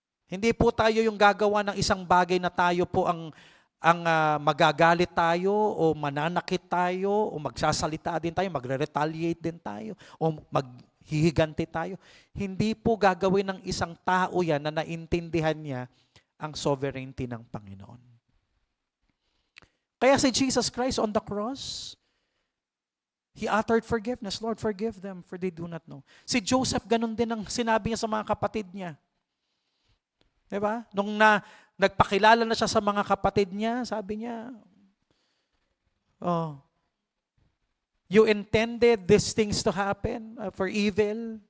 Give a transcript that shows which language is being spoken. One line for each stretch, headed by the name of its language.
Filipino: Hindi po tayo yung gagawa ng isang bagay na tayo po ang magagalit tayo o mananakit tayo o magsasalita din tayo, magre-retaliate din tayo o maghihiganti tayo. Hindi po gagawin ng isang tao yan na naintindihan niya ang sovereignty ng Panginoon.
English: Kaya si Jesus Christ on the cross, He uttered forgiveness. Lord, forgive them for they do not know.
Filipino: Si Joseph, ganun din ang sinabi niya sa mga kapatid niya. Diba? Nung nagpakilala na siya sa mga kapatid niya, sabi niya,
English: you intended these things to happen for evil.